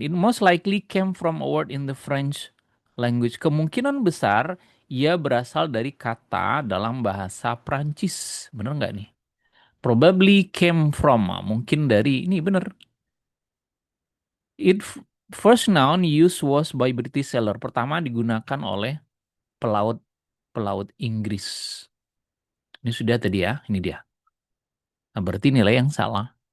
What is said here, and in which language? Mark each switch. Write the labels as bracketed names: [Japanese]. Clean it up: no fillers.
[English] It most likely came from a word in the French language. [Indonesian] Kemungkinan besar ia berasal dari kata dalam bahasa Prancis. Bener nggak nih? [English] Probably came from. [Indonesian] Mungkin dari ini bener. [English] It first noun used was by British sailor. [Indonesian] Pertama digunakan oleh pelaut pelaut Inggris. Ini sudah tadi ya, ini dia. Nah, berarti nilai yang salah.